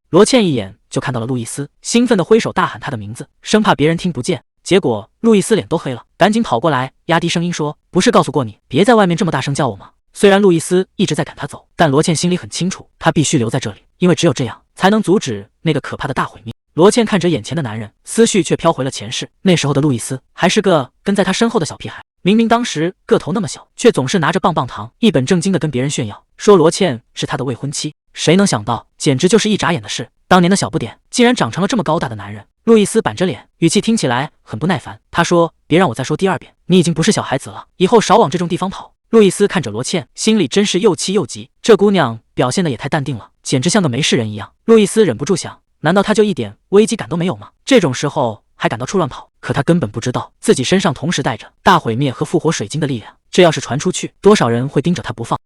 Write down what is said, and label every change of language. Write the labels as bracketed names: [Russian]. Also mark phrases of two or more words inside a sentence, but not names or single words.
[Chinese] 羅茜一眼就看到了路易斯，興奮地揮手大喊他的名字，生怕別人聽不見。結果路易斯臉都黑了，趕緊跑過來，壓低聲音說：“不是告訴過你，別在外面這麼大聲叫我嗎？” 雖然路易斯一直在趕他走，但羅茜心裡很清楚，他必須留在這裡，因為只有這樣才能阻止那個可怕的大毀滅。羅茜看着眼前的男人，思緒卻飄回了前世。那時候的路易斯還是個跟在他身後的小屁孩，明明當時個頭那麼小，卻總是拿着棒棒糖一本正經地跟別人炫耀，說羅茜是他的未婚妻。誰能想到，簡直就是一眨眼的事，當年的小不點竟然長成了這麼高大的男人。路易斯板着臉，語氣聽起來很不耐煩。他說：“別讓我再說第二遍，你已經不是小孩子了，以後少往這種地方跑。” 路易斯看着羅茜，心裡真是又氣又急。這姑娘表現得也太淡定了，簡直像個沒事人一樣。路易斯忍不住想，難道她就一點危機感都沒有嗎？這種時候還敢到處亂跑？可他根本不知道，自己身上同時帶着大毀滅和復活水晶的力量，這要是傳出去，多少人會盯着他不放。